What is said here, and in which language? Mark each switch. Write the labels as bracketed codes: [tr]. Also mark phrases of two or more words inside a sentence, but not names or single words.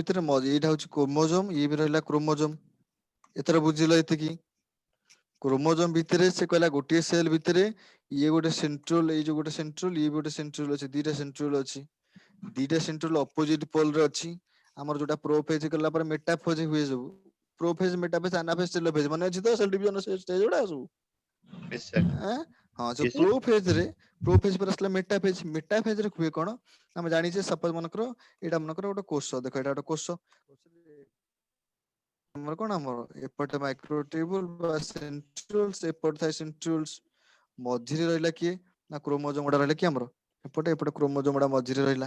[or] ଭିତରେ ଏଇଟା ହଉଛି କ୍ରୋମୋଜୋମ, ଇଏ ବି ରହିଲା କ୍ରୋମୋଜୋମ। ଏଥର ବୁଝିଲ ଏତିକି, କ୍ରୋମୋଜୋମ ଭିତରେ ସେ କହିଲା ଗୋଟିଏ ସେଲ୍ ଭିତରେ ଇଏ ଗୋଟେ ସେଣ୍ଟ୍ରିଓଲ, ଏଇ ଯୋଉ ଗୋଟେ ସେଣ୍ଟ୍ରିଓଲ, ଇଏ ବି ଗୋଟେ ସେଣ୍ଟ୍ରିଓଲ ଅଛି, ଦିଟା ସେଣ୍ଟ୍ରିଓଲ ଅଛି, ଦିଟା ସେଣ୍ଟ୍ରିଓଲ [en] opposite pole [or] ରେ ଅଛି। ଆମର ଯୋଉଟା ପ୍ରୋଫେଜ କଲା ପରେ ମେଟାଫେଜ ହୁଏ, ସବୁ [en] prophase, metaphase, anaphase, telophase, [or] ମନେ ଅଛି ତ [en] cell division stage [or] ଗୁଡା ସବୁ? [en] Yes, sir. [or] ହଁ, ଯୋଉ [en] Yes, sir. [or] ପ୍ରୋଫେଜ ପରେ ଆସିଲା ମେଟାଫେଜ। ମେଟାଫେଜ ରେ ହୁଏ କଣ, ଆମେ ଜାଣିଛେ ସପୋଜ ମନେକର ଏଇଟା ମନେକର ଗୋଟେ କୋଷ, ଦେଖ ଏଇଟା ଗୋଟେ କୋଷ, ଆମର କଣ ଆମର ଏପଟେ ମାଇକ୍ରୋଟ୍ୟୁବୁଲ ବା ସେଣ୍ଟ୍ରିଓଲ୍ସ, ଏପଟେ ଥାଏ ସେଣ୍ଟ୍ରିଓଲ୍ସ, ମଝିରେ ରହିଲା କିଏ ନା କ୍ରୋମୋଜୋମ ଗୁଡା ରହିଲା, କି ଆମର ଏପଟେ ଏପଟେ କ୍ରୋମୋଜୋମ ଗୁଡା ମଝିରେ ରହିଲା।